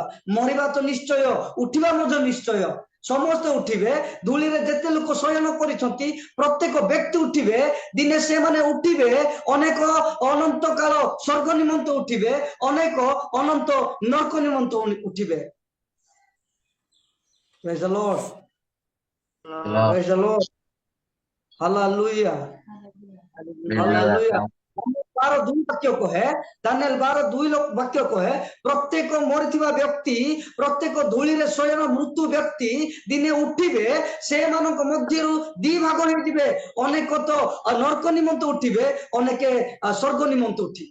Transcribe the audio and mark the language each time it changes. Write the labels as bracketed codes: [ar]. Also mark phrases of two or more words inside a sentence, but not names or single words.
[or] ମରିବା ତ ନିଶ୍ଚୟ, ଉଠିବା ମଧ୍ୟ ନିଶ୍ଚୟ। ସମସ୍ତେ ଉଠିବେ। ଧୂଳିରେ ଯେତେ ଲୋକ ଶୟନ କରିଛନ୍ତି ପ୍ରତ୍ୟେକ ବ୍ୟକ୍ତି ଉଠିବେ। ଦିନେ ସେମାନେ ଉଠିବେ, ଅନେକ ଅନନ୍ତ କାଳ ସ୍ୱର୍ଗ ନିମନ୍ତେ ଉଠିବେ, ଅନେକ ଅନନ୍ତ ନରକ ନିମନ୍ତେ ଉଠିବେ। [en] Praise the Lord. Praise the Lord. Hallelujah. Hallelujah. [or] Danieal 12:2 ବାକ୍ୟ କହେ, Daniel 12:2 ବାକ୍ୟ କହେ ପ୍ରତ୍ୟେକ ମରିଥିବା ବ୍ୟକ୍ତି, ପ୍ରତ୍ୟେକ ଧୂଳିରେ ଶୟନ ମୃତ୍ୟୁ ବ୍ୟକ୍ତି ଦିନେ ଉଠିବେ। ସେମାନଙ୍କ ମଧ୍ୟରୁ ଦି ଭାଗ ହେଇଯିବେ। ଅନେକ ତ ନରକ ନିମନ୍ତେ ଉଠିବେ, ଅନେକ ସ୍ୱର୍ଗ ନିମନ୍ତେ ଉଠିବେ।